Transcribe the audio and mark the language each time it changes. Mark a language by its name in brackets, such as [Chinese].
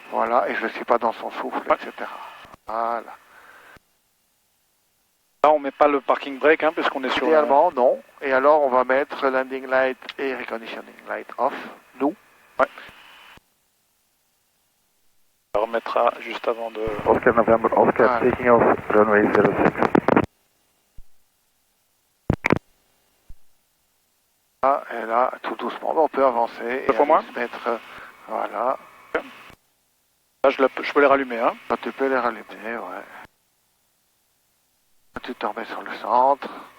[French] Voilà, et je ne suis pas dans son souffle, etc. Voilà. Là, on ne met pas le parking brake, hein, puisqu'on est sur... Idéalement, non. Et alors, on va mettre landing light et reconditioning light off, nous. Ouais. On remettra juste avant de... [English] Oscar November, Oscar, taking off, runway 06. [French] Et là, tout doucement, on peut avancer. C'est pour moi se mettre, voilà. Là, je peux les rallumer, hein. Là, tu peux les rallumer, ouais. Tu te remets sur le centre.